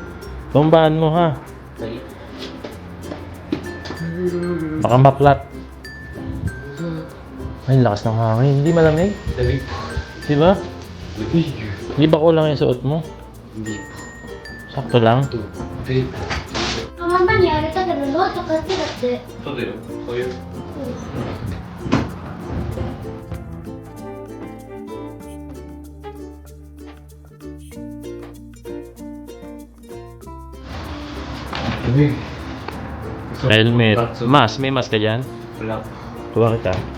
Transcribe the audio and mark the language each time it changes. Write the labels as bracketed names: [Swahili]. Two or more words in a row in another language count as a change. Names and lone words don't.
[Filipino] Bombaan mo, ha? Sige. Baka maplat. Ay, lakas ng hangin. Hindi malamig? Sabi. Di ba? Hindi. Di ba kulang yung suot mo? Hindi po. Sakto lang? Ito. Hindi po. [Japanese] ママにあれだけどノート買ってだって。そうだよ。そういう。Sabi. [Filipino] Helmet. Mas, may mas ka dyan? Wala. Kuha kita.